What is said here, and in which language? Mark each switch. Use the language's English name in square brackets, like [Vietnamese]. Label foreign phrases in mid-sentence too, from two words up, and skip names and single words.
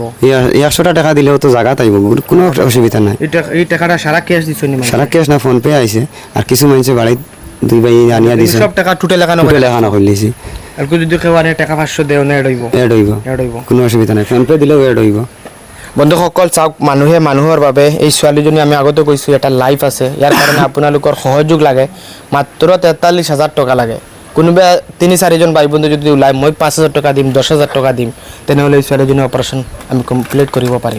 [Bangla] ১০০ টাকা দিলেও তো জায়গা তাইব, কোনো অসুবিধা নাই। এই টাকাটা সারা ক্যাশ দিছনি মানে সারা ক্যাশ না ফোন পে আইছে। আর কিছু মানুষে বাড়িতে দুই ভাই আনিয়া দিছে, সব টাকা টোটাল এখানে করলিছি। আর যদি কেউ আনে টাকা ৫০০ দেও না এড হইব, কোনো অসুবিধা নাই। ফোন পে দিলেও এড হইব। [Assamese] বন্ধুসকল চাওক, মানুহে মানুহৰ বাবে এই ছোৱালীজনী আমি আগতে কৈছোঁ এটা লাইফ আছে। ইয়াৰ কাৰণে আপোনালোকৰ সহযোগ লাগে। মাত্ৰ ৪৩,০০০ টকা লাগে। কোনোবা ৩-৪জন বাই বন্ধু যদি ওলাই মই ৫,০০০ টকা দিম, ১০,০০০ টকা দিম, তেনেহ'লে এই ছোৱালীজনীৰ অপাৰেশ্যন আমি কমপ্লিট কৰিব পাৰিম।